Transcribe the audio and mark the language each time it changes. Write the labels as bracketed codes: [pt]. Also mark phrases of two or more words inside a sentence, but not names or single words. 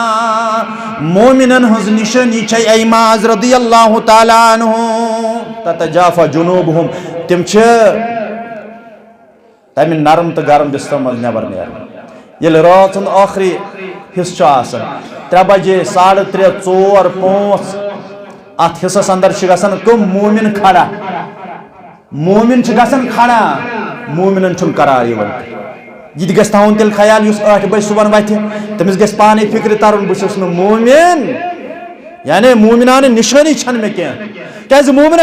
[ks] مومنن ہنز نشانی چھ اے معاذ [ar] رضی اللہ تعالی عنہ تتجافا جنوبهم [ks] تم چھ تمہ نرم تو گرم بستر مز نبر نیران یل رات آخری حصہ آسان 3 بجے 3:30 4 5 ات حصس اندر گژھان کم مومن کھڑا مومن گژھان کھڑا مومنن چھن قرار یوان یہ گژھِ تھاوُن تیٚلہِ خیال یُس 8 بجہِ صُبحن وتھِ تٔمِس گژھِ پانے فکرِ ترُن بہٕ چھُس نہٕ موٗمِن یعنی موٗمِنانہٕ نِشٲنی چھنہٕ مےٚ کینٛہہ کیازِ موٗمِنس